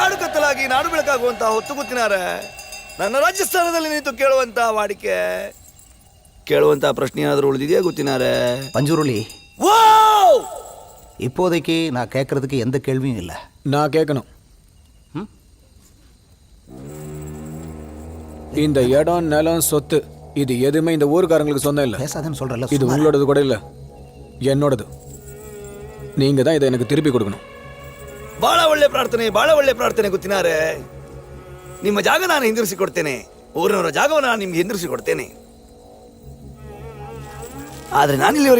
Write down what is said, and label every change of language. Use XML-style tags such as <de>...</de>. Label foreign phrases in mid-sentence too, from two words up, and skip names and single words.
<kn>ಸುತ್ತಮುತ್ತಲಾಗಿ ನಾಡು ಬೆಳಕಾಗುವಂತಹ ಹೊತ್ತು ಗೊತ್ತಿನಾರ ನನ್ನ ರಾಜಸ್ಥಾನದಲ್ಲಿ ನಿಂತು ಕೇಳುವಂತಹ ಪ್ರಶ್ನೆ ಏನಾದರೂ ಉಳಿದಿದೆಯಾ ಗೊತ್ತಿನಾರೆ?</kn> <ta>பஞ்சுருளி, இப்போதைக்கு நான் கேட்கறதுக்கு எந்த கேள்வியும் இல்லை. நான் கேட்கணும். இந்த இடம், நிலம், சொத்து இது எதுவுமே இந்த ஊருக்காரங்களுக்கு சொந்தம் இல்லை. பேசாதன்னு சொல்றல. இது உங்களோடது கூட இல்லை, என்னோடது. நீங்க தான் இதை எனக்கு திருப்பி கொடுக்கணும்.</ta> <kn>ಬಹಳ ಒಳ್ಳೆ ಪ್ರಾರ್ಥನೆ ಗೊತ್ತಿನಾರೆ. ನಿಮ್ಮ ಜಾಗ ನಾನು ಹಿಂದಿರಿಸಿ ಕೊಡ್ತೇನೆ, ಊರಿನವರ ಜಾಗವನ್ನು ನಾನು ನಿಮ್ಗೆ ಹಿಂದಿರಿಸಿ ಕೊಡ್ತೇನೆ. ಆದ್ರೆ ನಾನಿಲ್ಲಿವರೆಗೆ</kn>